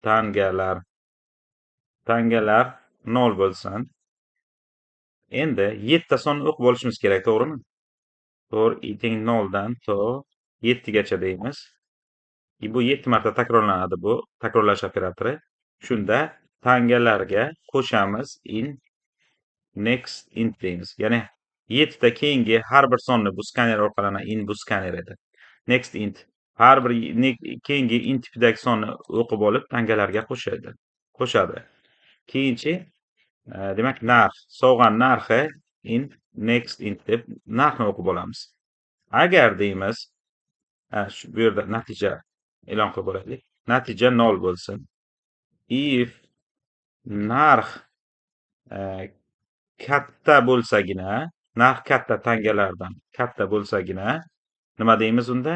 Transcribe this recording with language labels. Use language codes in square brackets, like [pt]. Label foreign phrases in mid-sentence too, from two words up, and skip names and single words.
[uz] Tangalar 0 bo'lsin. Endi 7 ta sonni o'qib olishimiz kerak, to'g'rimi? To'g'ri, teng 0 dan to 7 gacha deymiz. Bu 7 marta takrorlanadi bu takrorlash operatori. Shunda tangalarga qo'shamiz [en] in next int [uz] deymiz. Ya'ni 7 ta keyingi har bir sonni bu skaner orqali in bu skaner edi. [en] Next int [uz] har bir keyingi int tipidagi sonni o'qib olib tangalarga qo'shadi. Keyinchi demak narx, sovg'aning narxi [en] in next int [uz] deb narxni o'qib olamiz. Agar deymiz, shu bu yerda natija e'lon qilib olaylik. Natija 0 bo'lsin. If narx katta bo'lsagina, narx katta tangalardan katta bo'lsagina nima deymiz unda?